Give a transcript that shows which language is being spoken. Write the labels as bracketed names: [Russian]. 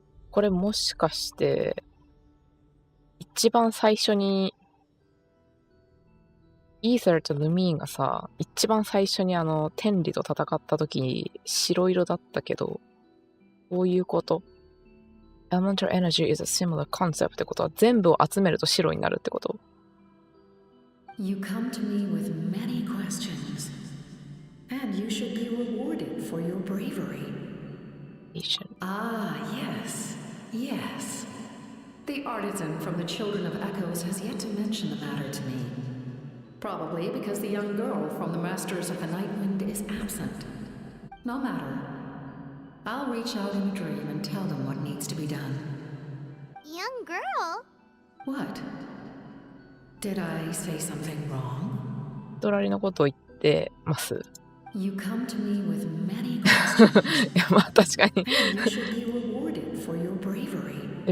[Japanese] これもしかして一番最初にイーサルとルミーンがさ、一番最初に天理と戦った時に白色だったけど、こういうこと。 [English] Elemental energy is a similar concept [Japanese] ってことは全部を集めると白になるってこと。 [English] You come to me with many questions, and you should be rewarded for your bravery. Ah, yes, yes. The artisan from the Children of Echoes has yet to mention the matter to me. Probably because the young girl from the Masters of the Nightwind is absent. No matter. I'll reach out in a dream and tell them what needs to be done. Young girl? What? Did I say something wrong? [Japanese] 隣のことを言ってます。 [English] You come to me with many questions. [Japanese] いや、まあ確かに。 [English] And you should be rewarded for your bravery.